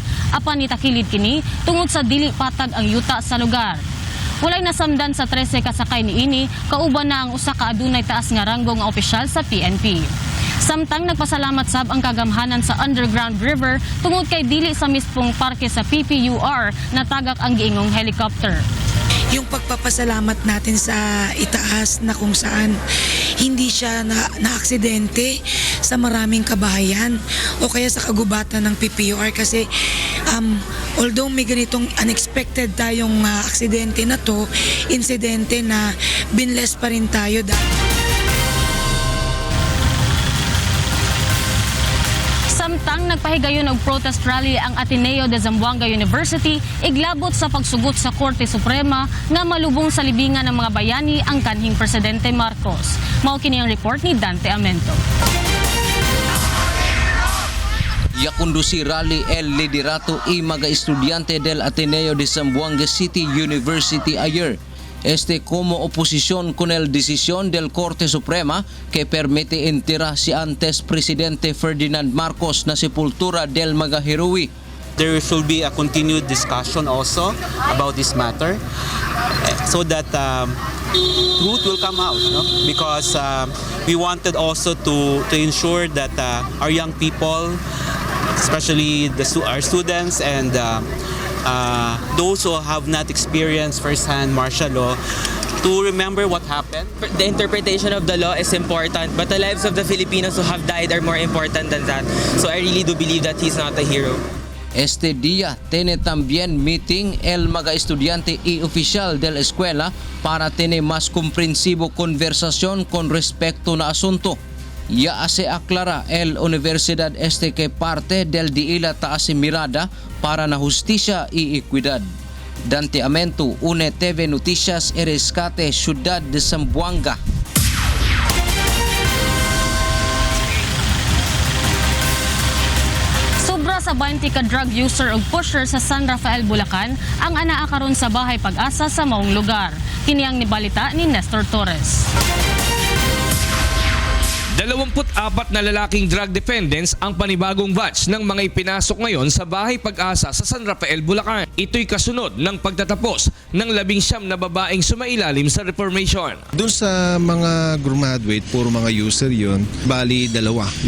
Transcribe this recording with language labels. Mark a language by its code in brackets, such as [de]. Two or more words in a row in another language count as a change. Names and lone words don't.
[ceb] Apan nitakilid kini tungod sa dili patag ang yuta sa lugar. Walay nasamdan sa 13 kasakay niini, kauban na ang usa ka adunay taas nga ranggo nga opisyal sa PNP. Samtang nagpasalamat sab ang kagamhanan sa underground river tungod kay dili sa mismong parke sa PPUR na tagak ang giingong helicopter. [tl] Yung pagpapasalamat natin sa itaas na kung saan hindi siya na-aksidente sa maraming kabahayan o kaya sa kagubatan ng PPUR kasi although may ganitong unexpected tayong aksidente na to, insidente na binless pa rin tayo [ceb] Samtang nagpahigayon og [en] protest rally [ceb] ang Ateneo de Zamboanga University, iglabot sa pagsugot sa Korte Suprema nga malubong sa [tl] libingan ng mga bayani [ceb] ang kanhing Presidente Marcos. Mao kini ang report ni Dante Amento. [cbk] Ya conducir rally el liderato y mga estudiante del Ateneo de Zamboanga City University ayer. Este como oposición con el decisión del Corte Suprema que permite enterrar si antes Presidente Ferdinand Marcos na sepultura del mga heroe. [en] There will be a continued discussion also about this matter so that truth will come out, no? Because we wanted also to ensure that our young people, especially our students and those who have not experienced firsthand martial law, to remember what happened. The interpretation of the law is important, but the lives of the Filipinos who have died are more important than that. So I really do believe that he's not a hero. [cbk] Este día tiene también meeting el mga estudiante y oficial de la escuela para tener más comprensivo conversación con respecto na asunto. Ya se aclara el universidad este que parte del diila taas mirada para na justicia y equidad. Dante Amento, UNE TV Noticias y Rescate, Ciudad de Zamboanga. [ceb] Sobra sa 20 ka drug user o pusher sa San Rafael, Bulacan ang anaa karon sa Bahay Pag-asa sa maong lugar. Kini ang nibalita ni Nestor Torres. [tl] 24 na lalaking [en] drug defendants [tl] ang panibagong batch ng mga ipinasok ngayon sa Bahay Pag-asa sa San Rafael, Bulacan. Ito'y kasunod ng pagtatapos ng 19 na babaeng sumailalim sa reformation. Doon sa mga graduate, puro mga user yun, bali 2.